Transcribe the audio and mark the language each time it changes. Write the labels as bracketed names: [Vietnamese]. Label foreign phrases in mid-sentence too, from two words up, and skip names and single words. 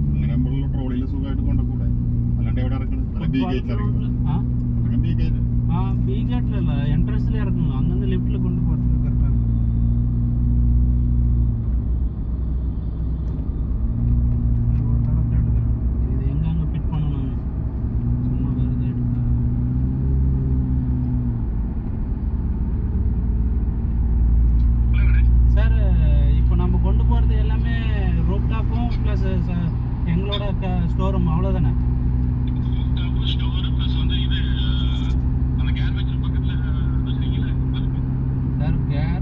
[Malayalam] അങ്ങനെ നമ്മളുള്ള ട്രോളിയിൽ സുഖമായിട്ട് കൊണ്ടുകൂടെ അല്ലാണ്ട് എവിടെ ഇറക്കണം [English] B gate [Malayalam] ഇറക്കണം [English] B gate [Malayalam] എൻട്രൻസിൽ ഇറക്കുന്നു അങ്ങനെ ലിഫ്റ്റിൽ കൊണ്ടുപോകും കറക്റ്റാണ് ഇത് എങ്ങാങ്ങ് [Tamil] ഫിറ്റ് பண்ணணும் சும்மா [Malayalam] വെറുതെ എടുക്കാം [Tamil] சார் இப்போ நம்ம கொண்டு போகிறது எல்லாமே [English] roof top [Tamil] ப்ளஸ் எங்களோட ஸ்டோரும் அவ்வளோதானே சார்